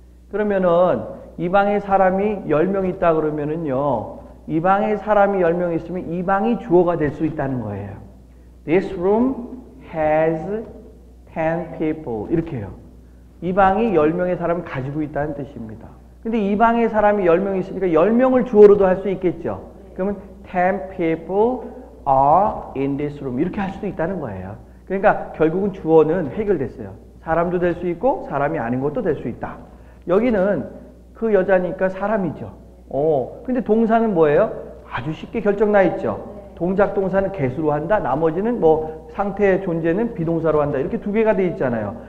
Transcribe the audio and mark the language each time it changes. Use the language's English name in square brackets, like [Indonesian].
[Korean] 그러면은 이 방에 사람이 10명 있다 그러면은요, 이 방에 사람이 10명 있으면 이 방이 주어가 될 수 있다는 거예요. [English] This room has 10 people. [Korean] 이렇게 해요. 이 방이 10명의 사람을 가지고 있다는 뜻입니다. 근데 이 방에 사람이 10명 있으니까 10명을 주어로도 할 수 있겠죠. 그러면 [English] 10 people are in this room. [Korean] 이렇게 할 수도 있다는 거예요. 그러니까 결국은 주어는 해결됐어요. 사람도 될 수 있고 사람이 아닌 것도 될 수 있다. 여기는 그 여자니까 사람이죠. 근데 동사는 뭐예요? 아주 쉽게 결정 나 있죠. 동작 동사는 개수로 한다. 나머지는 뭐 상태의 존재는 비동사로 한다. 이렇게 두 개가 돼 있잖아요.